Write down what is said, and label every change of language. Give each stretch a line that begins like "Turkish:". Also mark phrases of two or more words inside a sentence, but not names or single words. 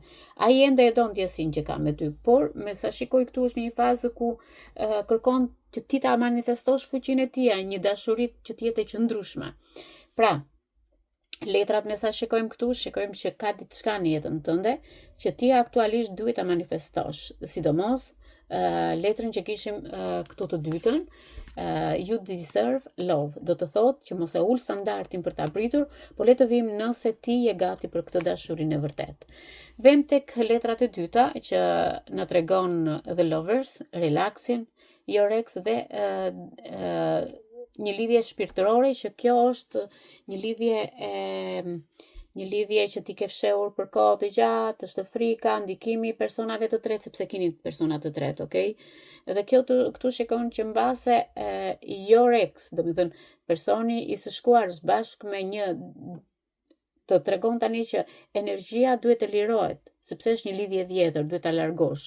Albanian: Ai ende e don ndjesinë që ka me ty, por me sa shikoj këtu është një fazë ku kërkon që ti ta manifestosh fuqinë e tij, një dashuri që të jetë e qëndrueshme. Pra, letrat me sa shikojmë këtu, shikojmë që ka diçka në jetën tënde që ti aktualisht duhet ta manifestosh, sidomos letrën që kishim këtu të dytën.
English: You deserve love.
Albanian: Do të thotë që mos e ul standardin për ta pritur, por le të vim nëse ti je gati për këtë dashurinë e vërtet. Vem tek letrat e dyta që na tregon The Lovers, relaxin,
English: your ex
Albanian: dhe një lidhje shpirtërore që kjo është një lidhje që ti ke fshehur për kohë të gjatë, është frika, ndikimi i personave të tretë, sepse keni persona të tretë, okay? Dhe kjo këtu shikon që mbase
English: your ex,
Albanian: do të thënë personi i së shkuar bashkë me një të tregon tani që energjia duhet të lirohet, sepse është një lidhje vjetër, duhet ta largosh.